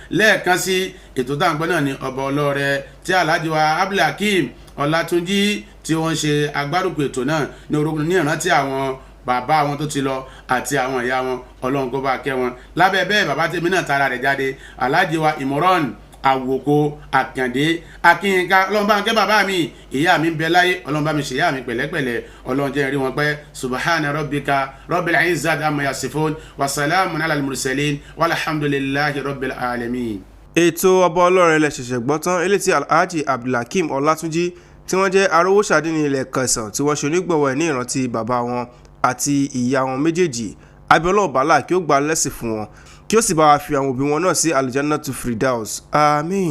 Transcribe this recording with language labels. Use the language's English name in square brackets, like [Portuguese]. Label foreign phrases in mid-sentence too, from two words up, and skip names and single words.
[Yoruba] Lẹ́ẹ̀kan sí ètò tá à ń gbọ́ náà ní ọba ọlọ́rẹ tí Alhaji Akeem Olatunji tí wọ́n ṣe agbárùkù ètò náà ní orúkọ ní ìrántí àwọn bàbá wọn tó ti lọ àti àwọn ìyá wọn. Ọlọ́run kó bá kẹ́ wọn. Lábẹ́ bẹ́ẹ̀ bàbá tèmi náà tara rẹ̀ jáde, Alhaji Ìmọ̀ràn Àwòkọ Àkàndé Akínyínká. Ọlọ́run bá ń kẹ́ bàbá mi, ìyá mi ń bẹ láyé, Ọlọ́run bá mi ṣe ìyá mi pẹ̀lẹ́pẹ̀lẹ́, Ọlọ́run jẹ́ rí wọn pẹ́. [Arabic] سبحان ربك رب العزة عما يصفون وسلام على المرسلين والحمد لله رب العالمين. [Yoruba] Ètò ọba ọlọ́rẹ lẹ ṣẹ̀ṣẹ̀ gbọ́ tán, eléyìí tí Alhaji Akeem Olatunji tí wọ́n jẹ́ Arowo Adinni ilẹ̀ Kẹsàn tí wọ́n ṣe onígbọ̀wọ́ ẹ̀ ní ìrántí bàbá wọn àti ìyá wọn méjèèjì. Abiola Bala kí ó gba lẹ́sìn fún wọn, kí ó sì bá wa fi àwọn òbí wọn náà sí Aljannatu Firdaus.